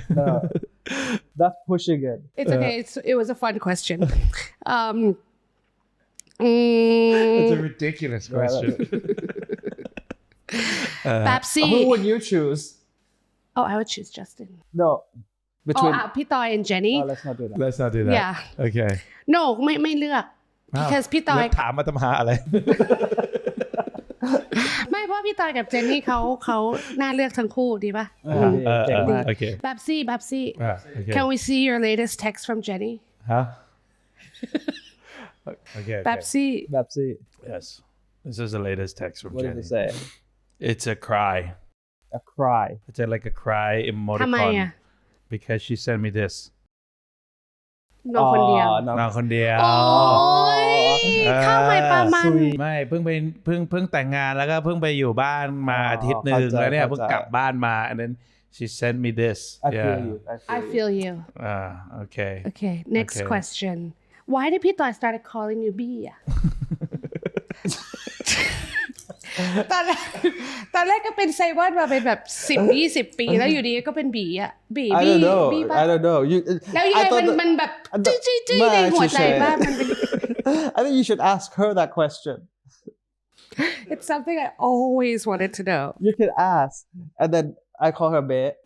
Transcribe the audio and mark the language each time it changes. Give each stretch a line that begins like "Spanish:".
English: No. That's pushing it. it's okay. It was a fun question. It's a ridiculous question. Babsy. Who would you choose? Oh, I would choose Justin. No. Between. P. Toy and Jenny. Let's not do that. Let's not do that. Yeah. Okay.
Thai: No ไม่เลือก because พี่ตอย แล้วถามมาทำหาอะไร ไม่เพราะพี่ตอยกับเจนนี่เขาน่าเลือกทั้งคู่ดีป่ะ
English: Okay. Babsy Okay. Can we see your latest text from Jenny? Huh? Okay. Babsy Yes. This is the latest text from What Jenny. did it say? It's a cry. A cry. It's like a cry
Thai: ทำไม
English: emoticon
Thai: อ่ะ
English: because she sent me this.
Thai: น้องคนเดียว น้องคนเดียว โอ้ยข้าวใหม่ปลามัน ไม่เพิ่งแต่งงานแล้วก็เพิ่งไปอยู่บ้านมาอาทิตย์นึง เข้าใจ แล้วเนี่ยเพิ่งกลับบ้านมา
English: and then she sent me this. I feel you. I feel you Okay. Okay next Okay. question Why did พี่ตอย started calling you B
Thai: อ่ะ ตอนแรกก็เป็นไซมอนมาเป็นแบบ10-20 ปีแล้วอยู่ดีก็เป็นบีอ่ะบี
English: I don't know.
Thai: บีป่ะ
English: I don't know. You.
Thai: แล้วยังไงมันแบบจี้ในหัวใจป่ะมันเป็น
English: I think you should ask her that question. It's something I always wanted to know. You can ask, and then I call her Bae.